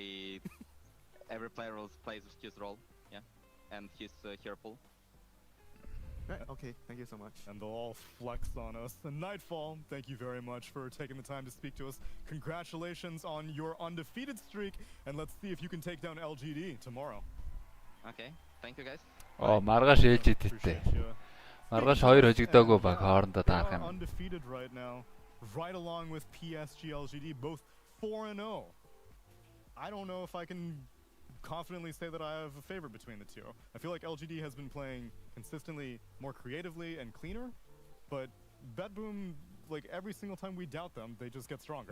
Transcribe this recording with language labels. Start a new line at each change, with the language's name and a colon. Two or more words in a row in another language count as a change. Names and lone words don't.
English: Every player will play his role, yeah, and his hero pool. Right. Okay. Thank you so much. And they'll all flex on us. And Nightfall, thank you very much for taking the time to speak to us. Congratulations on your undefeated streak, and let's see if you can take down LGD tomorrow. Okay. Thank you guys.
Mongolian: Маргааш ээж идэлтэй. Маргааш 2 хожигдоогүй баг хоорондоо таарах юм.
English: Undefeated right now, right along with PSG LGD, both 4-0. I don't know if I can confidently say that I have a favorite between the 2. I feel like LGD has been playing consistently more creatively and cleaner, but Betboom, like every single time we doubt them, they just get stronger.